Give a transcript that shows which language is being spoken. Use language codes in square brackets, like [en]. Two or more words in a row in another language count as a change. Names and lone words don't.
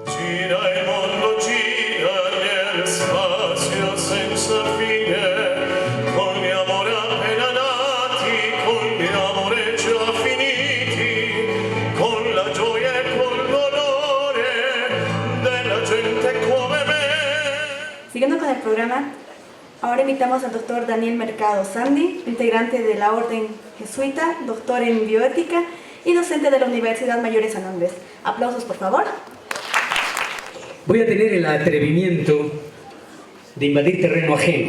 [it] gira il mondo, gira nel spazio senza fine, con gli amori appena nati, con gli amori già finiti, con la gioia e col dolore della gente come me. [es] Siguiendo con el programa, ahora invitamos al doctor Daniel Mercado Sandi, integrante de la Orden Jesuita, doctor en bioética y docente de la Universidad Mayor de San Andrés. Aplausos, por favor. Voy a tener el atrevimiento de invadir terreno ajeno.